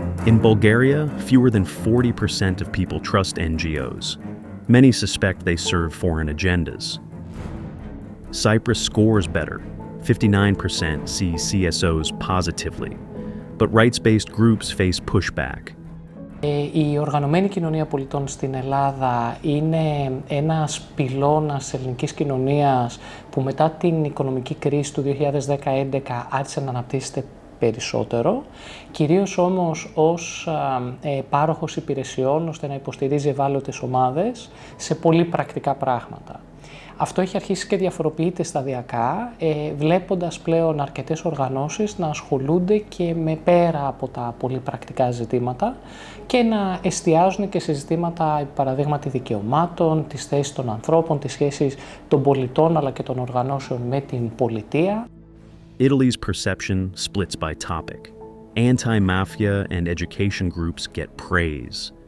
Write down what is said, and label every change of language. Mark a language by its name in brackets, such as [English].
[English] In Bulgaria, fewer than 40% of people trust NGOs. Many suspect they serve foreign agendas. Cyprus scores better. 59% see CSOs positively. But rights-based groups face pushback. [Greek] Η οργανωμένη κοινωνία πολιτών στην Ελλάδα είναι ένας πυλώνας της ελληνικής κοινωνίας που μετά την οικονομική κρίση του 2010-2011 άρχισε να αναπτύσσεται περισσότερο, κυρίως όμως ως πάροχος υπηρεσιών ώστε να υποστηρίζει ευάλωτες ομάδες σε πολύ πρακτικά πράγματα. Αυτό έχει αρχίσει και διαφοροποιείται σταδιακά, βλέποντας πλέον αρκετές οργανώσεις να ασχολούνται και με πέρα από τα πολύ πρακτικά ζητήματα και να εστιάζουν και σε ζητήματα, παραδείγματι δικαιωμάτων, τις θέσεις των ανθρώπων, τις σχέσεις των πολιτών αλλά και των οργανώσεων με την πολιτεία. [English] Italy's perception splits by topic. Anti-mafia and education groups get praise.